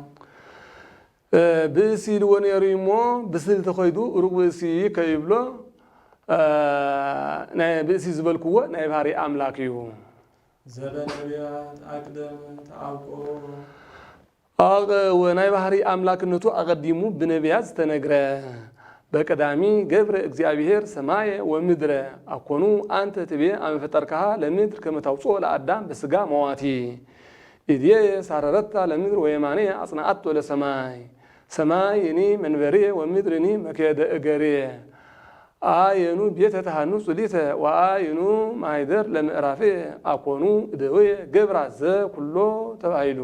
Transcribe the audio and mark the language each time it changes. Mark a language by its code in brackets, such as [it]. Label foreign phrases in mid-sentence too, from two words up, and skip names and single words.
[ti] ብእሲ ኢልዎ ነይሩ እሞ ብስልቲ ኸይዱ ሩቅ ብእሲ ከይብሎ ናይ ብእሲ ዝበልክዎ ናይ ባህሪ አምላክ እዩ [gez] ዘበነቢያት አቅደም ተአውቆ [ti] ናይ ባህሪ አምላክነቱ አቀዲሙ ብነቢያት ዝተነግረ [gez] በቀዳሚ ገብረ እግዚአብሔር ሰማየ ወምድረ አኮኑ አንተ ትቤ አመፈጠርካሃ ለምድር ከመታውፅኦ ለአዳም በስጋ መዋቲ ኢድየ ሳረረታ ለምድር ወየማኔ አጽናአቶ ለሰማይ ሰማይኒ መንበሬ ወምድርኒ መከደ እገሬ አየኑ ቤተ ተሃኑጽ ሊተ ወአየኑ ማይደር ለምዕራፌ አኮኑ እደወየ ገብራ ዘኩሎ ተባሂሉ